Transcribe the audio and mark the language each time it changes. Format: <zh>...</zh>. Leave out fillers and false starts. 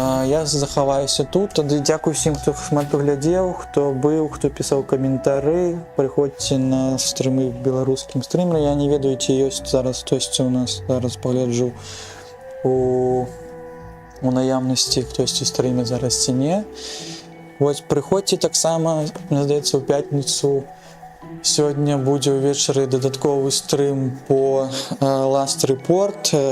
<be>Я захаваюся тут. Тады дзякую всім, хто шмат паглядзеў, хто быў, хто пісаў каментары. Прыходзьце на стрымы беларускім стрымеры. Я не ведаю, ці ёсць зараз хтосьці ў нас. Зараз пагляджу у</be> <uk>у наявності хтось стрімить зараз ці ні. Ось приходьте так само, мені здається, у п'ятницю. Сьогодні буде увечері додатковий стрім по Last Report.</uk>